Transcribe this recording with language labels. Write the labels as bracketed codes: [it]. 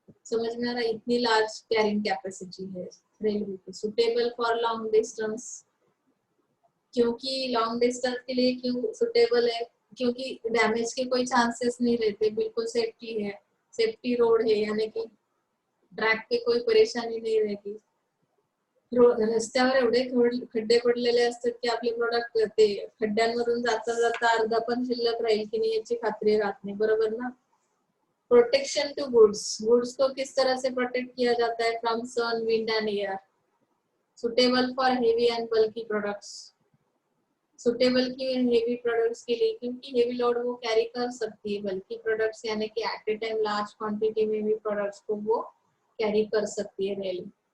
[hi] समझ में आ रहा है, इतनी लार्ज कैरिंग कैपेसिटी है रेलवे की। [en] suitable for long distance, [hi] क्योंकि लॉन्ग डिस्टेंस के लिए क्यों सुटेबल है, क्योंकि डैमेज के कोई चांसेस नहीं रहते, बिल्कुल सेफ्टी है, सेफ्टी रोड है, यानी कि ट्रॅक पे कोई परेशानी नाही रहती। [mr] रस्त्यावर एवढे खड्डे पडलेले असतात की आपले प्रोडक्ट ते खड्ड्यांमधून जाता जाता अर्धा पण शिल्लक राहील की नाही याची खात्री राहत नाही, बरोबर ना। [en] protection to goods, [hi] गुड्स को किस तरह से प्रोटेक्ट किया जाता है, [en] From sun, wind and air. Suitable for heavy and bulky products, [hi] suitable की हेवी प्रोडक्ट्स के लिए, क्योंकि हेवी लोड वो कैरी कर सकती है, बल्कि प्रोडक्ट्स यानी कि [en] at a time [hi] लार्ज क्वांटिटी में भी प्रोडक्ट्स को वो कैरी कर सकती है रेल।